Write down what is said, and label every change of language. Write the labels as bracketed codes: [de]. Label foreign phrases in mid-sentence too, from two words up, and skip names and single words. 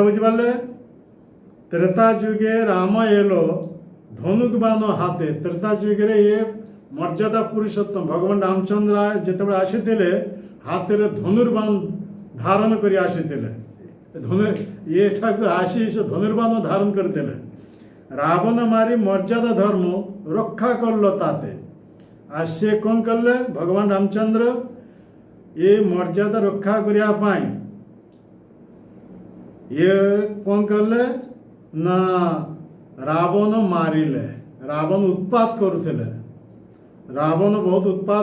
[or] ବୁଝିପାରିଲେ [bn] ত্রেতা যুগে রাম এলো ধনুকবাণ হাতে [or] ତ୍ରେତା ଯୁଗରେ ଏ ମର୍ଯ୍ୟାଦା ପୁରୁଷୋତ୍ତମ ଭଗବାନ ରାମଚନ୍ଦ୍ର ଯେତେବେଳେ ଆସିଥିଲେ ହାତରେ ଧନୁର୍ବାଣ ଧାରଣ କରି ଆସିଥିଲେ ଏଠାକୁ ଆସି ସେ ଧନୁର୍ବାଣ ଧାରଣ କରିଥିଲେ ରାବଣ ମାରି ମର୍ଯ୍ୟାଦା ଧର୍ମ ରକ୍ଷା [bn] করল তাতে আর সে [or] କ'ଣ କଲେ ଭଗବାନ ରାମଚନ୍ଦ୍ର ଏ ମର୍ଯ୍ୟାଦା ରକ୍ଷା କରିବା ପାଇଁ ଇଏ କ'ଣ କଲେ ନା ରାବଣ ମାରିଲେ ରାବଣ ଉତ୍ପାତ କରୁଥିଲେ ରାବଣ ବହୁତ ଉତ୍ପାତ